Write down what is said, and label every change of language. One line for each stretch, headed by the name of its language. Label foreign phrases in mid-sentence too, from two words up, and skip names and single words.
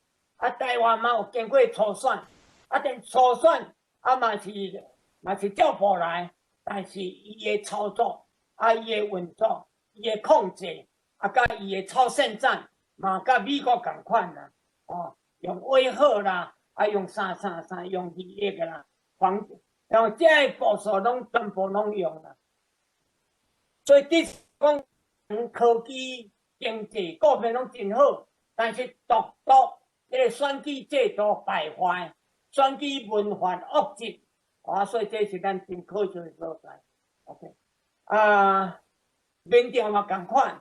Min Nan Chinese: 台湾嘛有经过初选，但初选嘛是照步来，但是伊的操作、伊的运作、伊的控制。甲伊的超限战嘛，甲美国共款啦，用威吓啦，用啥，用利益啦，用这些步数全部拢用啦。所以你讲科技、经济各面拢真好，但是独这个选举制度败坏，选举文化恶质，所以这是咱真可惜的所在。OK， 民调嘛共款。